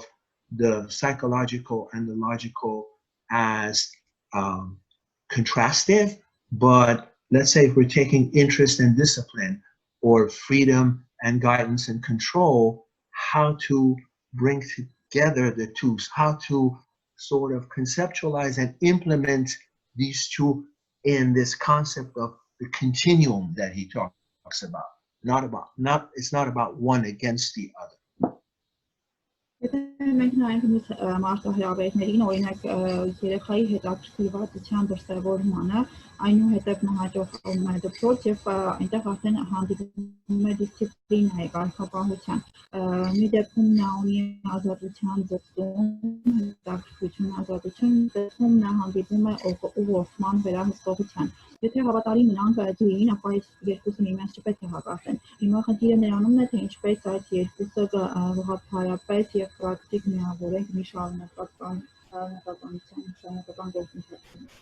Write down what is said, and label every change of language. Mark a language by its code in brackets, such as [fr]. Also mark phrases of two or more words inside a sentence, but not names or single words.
[en] the psychological and the logical as contrastive, but let's say if we're taking interest and discipline, or freedom and guidance and control, how to bring together the two, how to sort of conceptualize and implement these two in this concept of the continuum that he talks about. It's not about one against the other. [hy] Եթե մենք նայենք մարտահրավերներին, օրինակ երեխայի հետաքրքրվածության դրսևորմանը, այնուհետև նա հաջողվում է դպրոց եւ այնտեղ արդեն հանդիպում է դիսցիպլինայի կարգապահության։ Մի դեպքում նա ունի ազատության ձգտում, հետաքրքրություն, ազատություն, դեպքում նա հանդիպում է ուղղորդման վերահսկողության։ Եթե հավատարի մնանք Dewey-ին, ապա այս երկուսը միմյանց չպետք է հակասեն։ Հիմա խնդիրը նրանումն է, թե ինչպես այս երկուսը հարաբերապես եւ պրակտիկ միավորենք մի շարունակական գործընթացում։